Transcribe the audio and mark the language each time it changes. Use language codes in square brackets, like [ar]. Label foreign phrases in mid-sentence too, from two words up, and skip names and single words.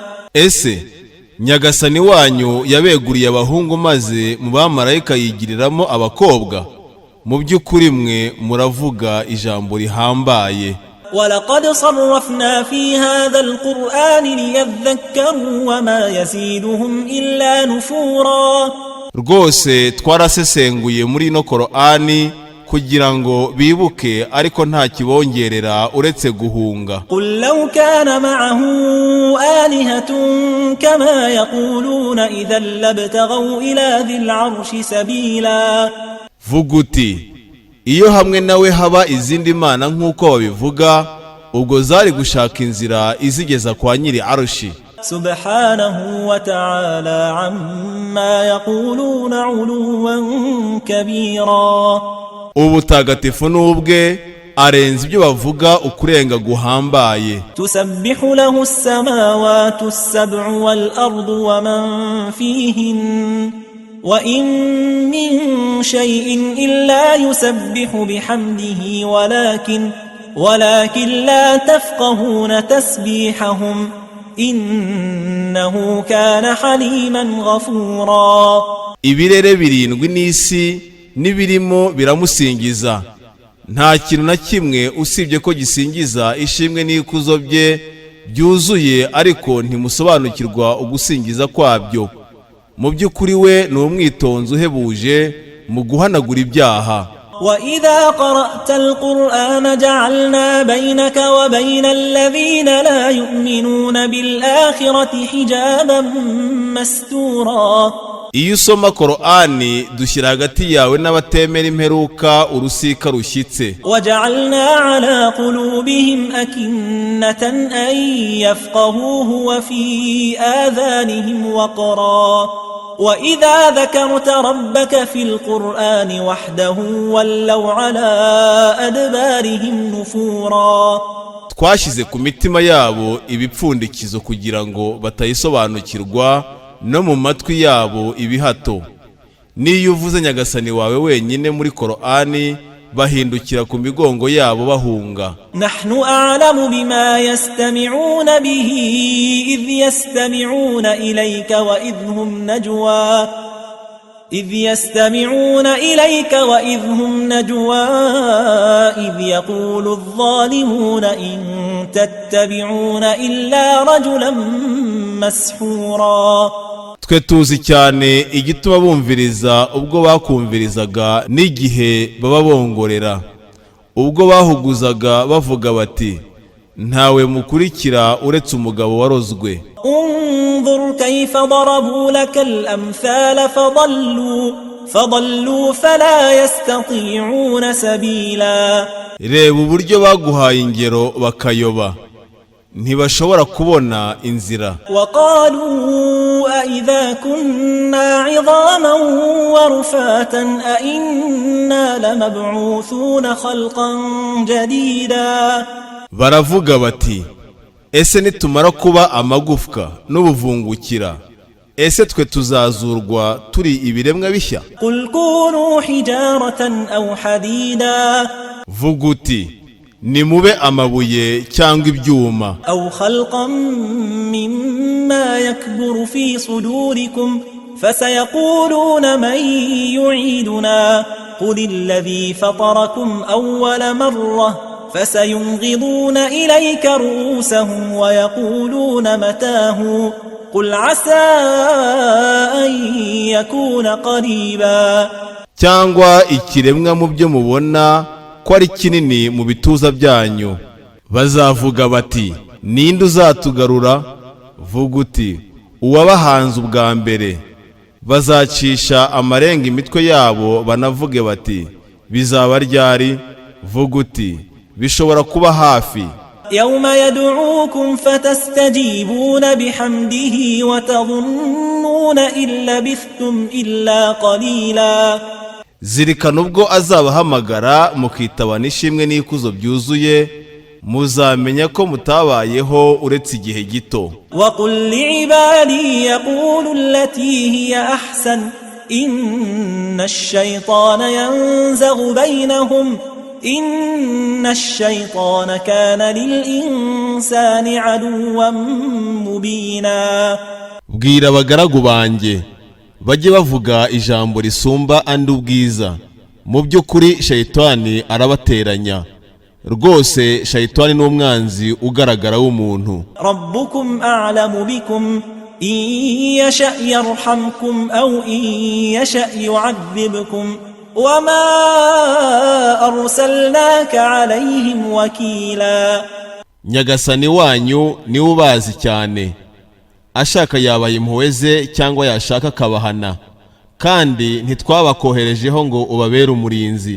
[rw] Ese Nyagasani wanyu yabeguriye abahungu maze mu bamarayika yigiriramo abakobwa? Mu by'ukuri mwe muravuga ijambo rihambaye. [ar] ولقد صرفنا في هذا القرآن ليذكروا وما يزيدهم إلا نفورا. [rw] Rwose twarasesenguye muri ino Qur'ani kugira ngo bibuke, ariko nta kibongerera uretse guhunga. [ar] قل لو كان معه آلهة كما يقولون إذا لابتغوا إلى ذي العرش سبيلا. [rw] Vuga uti, iyo hamwe nawe haba izindi mana nk'uko babivuga, ubwo zari gushaka inzira izigeza kwa nyiri Arshi. [ar] سبحانه وتعالى عما يقولون علوا كبيرا. [rw] Ubutagatifu n'ubwe arenze ibyo bavuga ukurenga guhambaye. [ar] تسبح له السماوات السبع والأرض ومن فيهن وإن من شيء إلا يسبح بحمده ولكن لا تفقهون تسبيحهم إنه كان حليما غفورا. [rw] Ibirere birindwi n'isi n'ibirimo biramusingiza, nta kintu na kimwe usibye ko gisingiza ishimwe n'ikuzo bye byuzuye, ariko ntimusobanukirwa ugusingiza kwabyo. Mu by'ukuri we ni umwitonzi uhebuje mu guhanagura ibyaha. [ar] وإذا قرأت القرآن جعلنا بينك وبين الذين لا يؤمنون بالآخرة حجابا مستورا. [rw] Iyo usoma Qur'ani dushyira hagati yawe n'abatemera imperuka urusika rushyitse. [ar] وجعلنا على قلوبهم أكنة أن يفقهوه وفي آذانهم وقرا وإذا ذكرت ربك في القرآن وحده ولوا على أدبارهم نفورا. [rw] Twashyize ku mitima yabo ibipfundikizo kugira ngo batayisobanukirwa, no mu matwi yabo ibihato. Niyo uvuze Nyagasani wawe wenyine muri Qur'ani, bahindukira ku migongo yabo bahunga. [ar] نحن أعلم بما يستمعون به إذ يستمعون إليك وإذ هم نجوى إذ يقول الظالمون إن تتبعون إلا رجلا مسحورا. [rw] Twe tuzi cyane igituma bumviriza ubwo bakumvirizaga n'igihe baba bongorera, ubwo bahuguzaga bavuga bati ntawe mukurikira uretse umugabo warozwe. [ar] انظر كيف ضربوا لك الأمثال فضلوا فلا يستطيعون سبيلا. [rw] reba uburyo baguhaye ingero bakayoba, ntibashobora kubona inzira. [ar] وقالوا أئذا كنا عظاما ورفاتا أئنا لمبعوثون خلقا جديدا. [rw] baravuga bati, ese nitumara kuba amagufwa n'ubuvungukira, ese twe tuzazurwa turi ibiremwa bishya? [ar] قل كونوا حجارة أو حديدا. [rw] vuga uti, nimube amabuye cyangwa ibyuma. [ar] أو خلقا مما يكبر في صدوركم فسيقولون من يعيدنا قل الذي فطركم أول مرة فسينغضون إليك رؤوسهم ويقولون متاه قل عسى أن يكون قريبا. [rw] cyangwa ikiremwa mu byo mubona ko ari kinini mu bituza byanyu, bazavuga bati, ninde uzatugarura? vuga uti, uwabahanze ubwa mbere. bazacisha amarenga imitwe yabo banavuge bati, bizaba ryari? vuga uti, bishobora kuba hafi. [ar] يوم يدعوكم فتستجيبون بحمده وتظنون إن لبثتم إلا قليلا. [rw] zirikana ubwo azabahamagara mukitaba n'ishimwe n'ikuzo byuzuye, muzamenya ko mutabayeho uretse igihe gito. [ar] وقل لعبادي يقولوا التي هي أحسن إن الشيطان ينزغ بينهم إن الشيطان كان للإنسان عدوا مبينا. [rw] bwira abagaragu banjye bajye bavuga ijambo risumba andi ubwiza. mu by'ukuri shayitani arabateranya, rwose shayitani ni umwanzi ugaragara w'umuntu. [ar] ربكم أعلم بكم إن يشأ يرحمكم أو إن يشأ يعذبكم وما أرسلناك عليهم وكيلا. [rw] nyagasani wanyu niwe ubazi cyane, ashaka yabaye impuhwe ze cyangwa yashaka akabahana, kandi ntitwabakoherejeho ngo ubabere umurinzi.